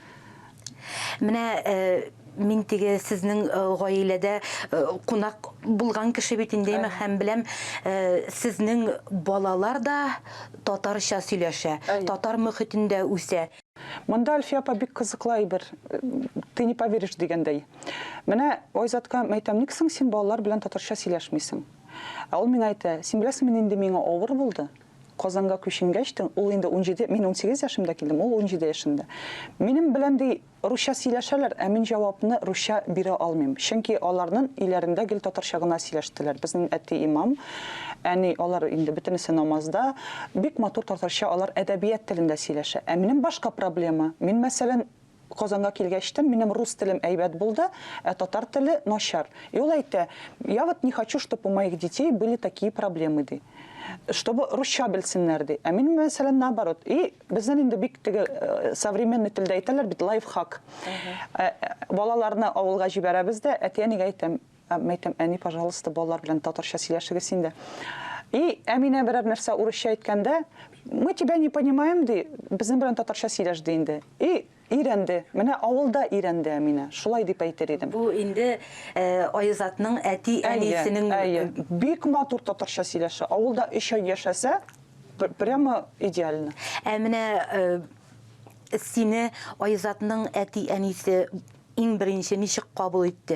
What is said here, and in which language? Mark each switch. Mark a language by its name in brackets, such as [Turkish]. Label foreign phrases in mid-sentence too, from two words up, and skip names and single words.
[Tatar] Менә мин теге сезнең гаиләдә кунак булган кеше бит инде, һәм беләм, сезнең балалар да татарча сөйләшә, татар мөхитендә үсә. Монда Альфия апа бик кызыклы бер, [Russian] ты не поверишь дигәндәй. [Tatar] Менә Айзатка әйтәм, ник соң син балалар белән татарча сөйләшмисең? Ул мин әйтә, син беләсеңме, инде миңа авыр булды. Казанга күченгәч, ул инде 17, мин 18 яшымда килдем, ул 17 яшында. Минем белән ди русча сөйләшәләр, ә мин җавапны русча бирә алмыйм. Чөнки аларның иләрендә гел татарча гына сөйләштеләр. Безнең әти имам, әни алар инде бөтенесе намазда, бик матур татарча алар әдәбият телендә сөйләшә. Ә минем башка проблема. Мин мәсәлән Казанга килгәчтен минем рус телем әйбәт булды, ә татар теле начар. И ул әйтә, [Russian] я вот не хочу, чтобы у моих детей были такие проблемы, ди. [Tatar] Чтобы русча белсеннәр, ди. Ә мин мәсәлән наоборот. И безнең инде бик теге современный телдә әйтәләр бит лайфхак. Балаларны авылга җибәрәбез дә, әти-әнигә әйтәм, әни, пожалуйста, балалар белән татарча сөйләшегез инде. И Әминә берәр нәрсә урысча әйткәндә, [Russian] мы тебя не понимаем, [Tatar] ди, безнең белән татарча сөйләш ди инде. И ирәнде. Менә авылда ирәнде Әминә. Шулай дип әйтер идем. Бу инде Айзатның әти-әнисенең бик матур татарча сөйләшә. Авылда 3 ай яшәсә, [Russian] прямо идеально. [Tatar] Ә менә сине Айзатның әти-әнисе иң беренче ничек кабул итте?